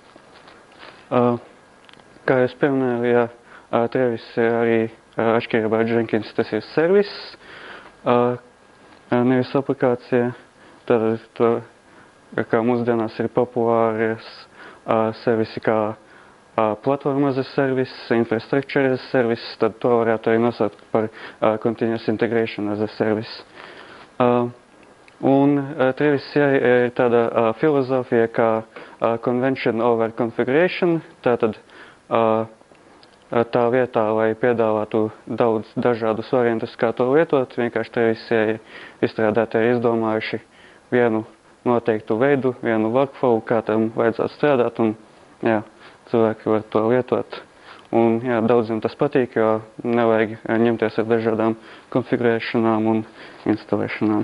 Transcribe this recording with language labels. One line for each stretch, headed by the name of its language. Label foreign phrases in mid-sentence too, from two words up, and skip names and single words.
Latvian: Kā es pieminēju, Travis ir arī atšķirībā ar Jenkins, tas ir servis, nevis aplikācija. Tad to, kā mūsdienās ir populārs servisi kā platforma
English: as a service, infrastructure as a service,
Latvian: tad to varētu arī nosaukt par
English: Continuous Integration as a service.
Latvian: Un Travis ir tāda filozofija kā
English: convention over configuration,
Latvian: tātad tā vietā, lai piedāvātu daudz dažādus variantus, kā to lietot, vienkārši Trevisī izstrādātāji ir izdomājuši vienu noteiktu veidu, vienu workflow, kā tam vajadzētu strādāt, un jā, cilvēki var to lietot. Un jā, daudziem tas patīk, jo nevajag ņemties ar dažādām konfigurēšanām un instalēšanām.